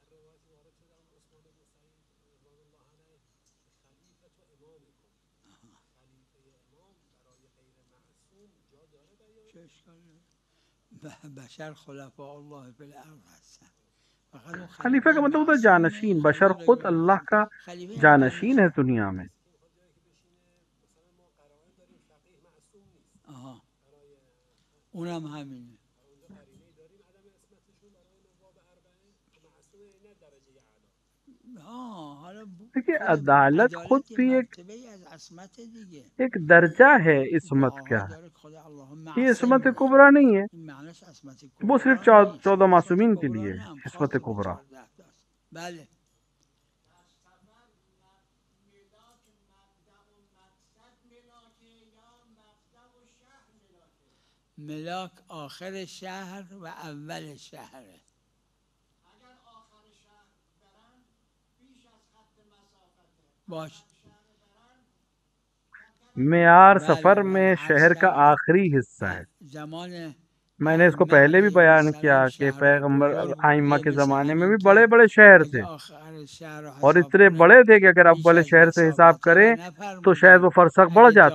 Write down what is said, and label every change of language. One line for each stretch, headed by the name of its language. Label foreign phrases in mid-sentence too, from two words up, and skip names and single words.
Persian: بشر
Arabic: خلفاء اللہ فی الارض
Persian: هستن.
Urdu: خلیفہ کا مطلب ہوتا ہے جانشین. بشر خود اللہ کا جانشین ہے دنیا میں.
Persian: اونم همینه.
Urdu: دیکھیے عدالت خود بھی ایک درجہ ہے عصمت کا. یہ عصمت کبریٰ نہیں ہے، وہ صرف 14 معصومین کے لیے عصمت کبریٰ.
Persian: ملاک آخر شهر و اول شهر. باش
Urdu: معیار سفر میں شہر کا آخری حصہ ہے. میں نے اس کو پہلے بھی بیان کیا کہ پیغمبر ائمہ کے زمانے میں بھی بڑے بڑے شہر تھے اور اتنے بڑے تھے کہ اگر اول شہر سے حساب کریں تو شاید وہ فرسخ بڑھ جاتا.